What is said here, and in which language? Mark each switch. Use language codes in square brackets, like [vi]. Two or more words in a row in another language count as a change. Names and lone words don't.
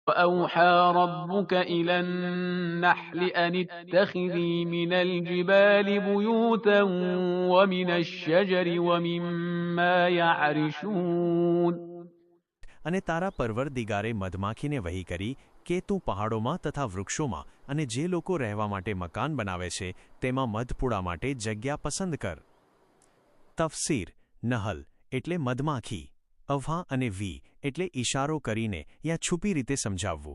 [ar] وأوحى ربك إلى النحل أن اتخذي من الجبال بيوتا ومن الشجر ومما يعرشون [gu] અને તારા પરવરદિગારે મધમાખીને વહી કરી કે તું પહાડોમાં તથા વૃક્ષોમાં અને જે લોકો રહેવા માટે મકાન બનાવે છે તેમાં મધપુડા માટે જગ્યા પસંદ કર. તફસીર નહલ એટલે મધમાખી, અવ્હા અને વી એટલે ઇશારો કરીને યા છુપી રીતે સમજાવવું.